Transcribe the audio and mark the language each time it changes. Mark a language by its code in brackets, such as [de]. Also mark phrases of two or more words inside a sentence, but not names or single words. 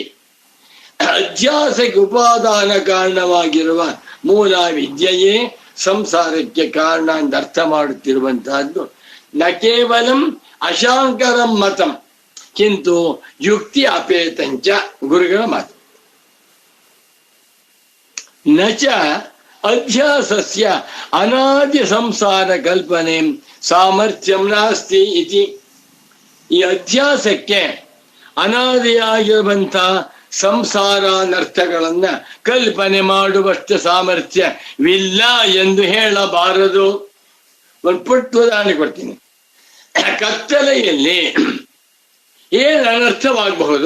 [kn] ಅಧ್ಯಾಸಕ್ಕೆ ಉಪಾದಾನ ಕಾರಣವಾಗಿರುವ ಮೂಲ ವಿದ್ಯೆಯೇ ಸಂಸಾರಕ್ಕೆ ಕಾರಣ ಅಂತ ಅರ್ಥ ಮಾಡುತ್ತಿರುವಂತಹದ್ದು [sa] ನ ಕೇವಲಂ ಅಶಾಂಕರಂ ಮತಂ ಕಿಂತು ಯುಕ್ತಿ ಅಪೇತಂಚ, [kn] ಗುರುಗಳ ಮಾತು. [sa] ನಚ ಅಧ್ಯಾಸಸ್ಯ ಅನಾದಿ ಸಂಸಾರ ಕಲ್ಪನೆ ಸಾಮರ್ಥ್ಯಂ ನಾಸ್ತಿ ಇತಿ. [kn] ಈ ಅಧ್ಯಾಸಕ್ಕೆ ಅನಾದಿಯಾಗಿರುವಂತ ಸಂಸಾರಾನರ್ಥಗಳನ್ನ ಕಲ್ಪನೆ ಮಾಡುವಷ್ಟು ಸಾಮರ್ಥ್ಯವಿಲ್ಲ ಎಂದು ಹೇಳಬಾರದು. ಒಂದು ಪುಟ್ಟ ಉದಾಹರಣೆ ಕೊಡ್ತೀನಿ. ಕತ್ತಲೆಯಲ್ಲಿ ಏನು ಅನರ್ಥವಾಗಬಹುದು?